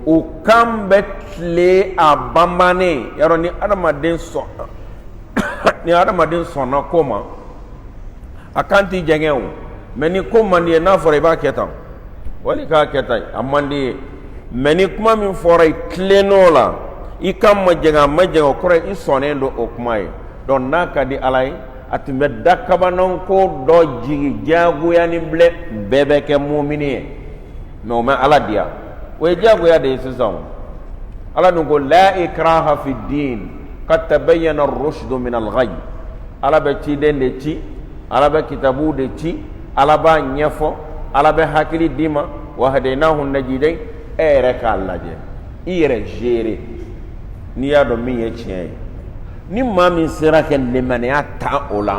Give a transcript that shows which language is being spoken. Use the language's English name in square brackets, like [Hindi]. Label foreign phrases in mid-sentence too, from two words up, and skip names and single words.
[Bambara] u kan bɛ tile a banbannen yarɔ ni adamaden sɔnna ko ma a kan t'i jɛngɛ o mais ni ko man di ye n'a fɔra i b'a kɛ tan wali k'a kɛ tan a man di ye mais ni kuma min fɔra i tilenn'o la i kan ma jɛngɛ a ma jɛngɛ o kɔrɔ ye i sɔnnen don o kuma ye donc n'a ka di ala ye a tun bɛ dakabananko dɔ jigi diyagoya ni bilɛ bɛɛ bɛ kɛ mumini ye mais o ma ala diya o ye diyagoya de ye sisan ala dun ko [Arabic] لا إكراه في الدين قد تبين الرشد من الغي [Bambara] ala bɛ ciden de ci ala bɛ kitabu de ci ala b'a ɲɛfɔ ala bɛ hakili d'i ma [Arabic] وهديناه النجدين [Bambara] e yɛrɛ k'a lajɛ i yɛrɛ gérer n'i y'a dɔn min ye tiɲɛ ye ni maa min sera kɛ limaniya ta o la